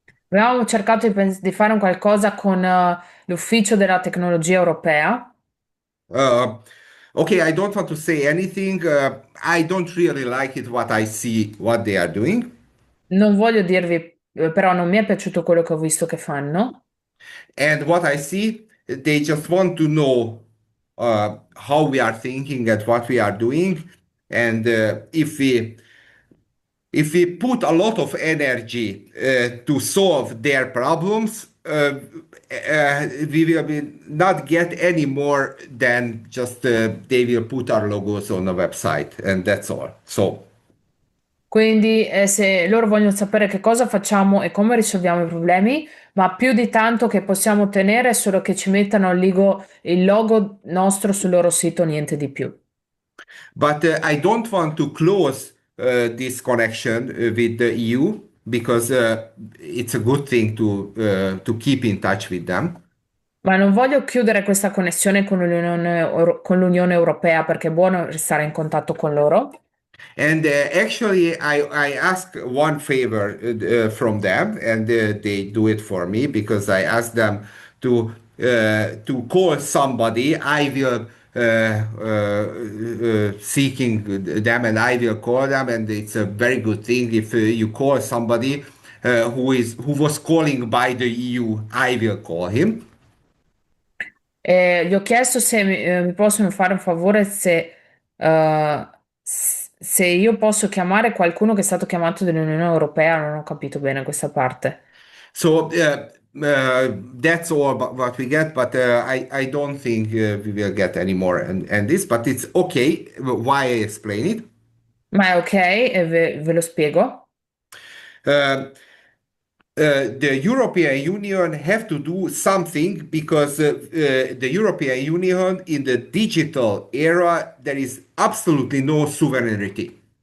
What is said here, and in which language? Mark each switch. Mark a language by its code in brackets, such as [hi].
[it] Abbiamo cercato di fare un qualcosa con l'Ufficio della Tecnologia Europea. [en] Uh, okay, I don't want to say anything. I don't really like it what I see, what they are doing. [it] Non voglio dirvi, però non mi è piaciuto quello che ho visto che fanno. [en] And what I see, they just want to know how we are thinking and what we are doing. And if we put a lot of energy to solve their problems, we will not get any more than just they will put our logos on the website, and that's all. So. [it] Quindi, se loro vogliono sapere che cosa facciamo e come risolviamo i problemi, ma più di tanto che possiamo ottenere è solo che ci mettano il logo nostro sul loro sito, niente di più. [en] But I don't want to close this connection with the EU because it's a good thing to keep in touch with them. [it] Ma non voglio chiudere questa connessione con l'Unione Europea perché è buono restare in contatto con loro. [en] And actually, I ask one favor from them, and they do it for me because I ask them to call somebody. I will seeking them, and I will call them, and it's a very good thing if you call somebody who was calling by the EU. I will call him. [it] Gli ho chiesto se mi possono fare un favore se io posso chiamare qualcuno che è stato chiamato dall'Unione Europea, non ho capito bene questa parte. [en] So that's all what we get, but I don't think we will get any more and this, but it's okay. Why I explain it? [it] Ma è ok, e ve lo spiego. [en] Uh, the European Union have to do something because the European Union in the digital era there is absolutely no sovereignty.